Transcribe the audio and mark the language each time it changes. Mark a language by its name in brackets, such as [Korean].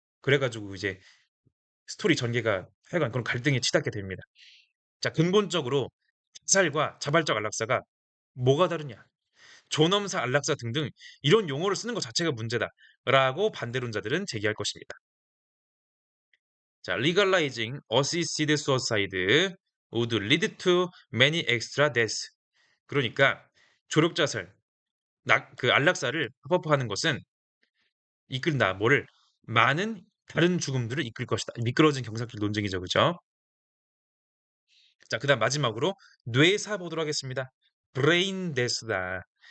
[Korean] 그래 가지고 이제 스토리 전개가 하여간 그런 갈등에 치닫게 됩니다. 자, 근본적으로 자살과 자발적 안락사가 뭐가 다르냐? 존엄사, 안락사 등등 이런 용어를 쓰는 것 자체가 문제다라고 반대론자들은 제기할 것입니다. [English] 자, legalizing assisted suicide would lead to many extra deaths. [Korean] 그러니까 조력 자살, 그 안락사를 합법화하는 것은 이끈다. 뭐를? 많은 다른 죽음들을 이끌 것이다. 미끄러진 경사길 논쟁이죠, 그죠? 자, 그다음 마지막으로 뇌사 보도록 하겠습니다. 브레인 데스다.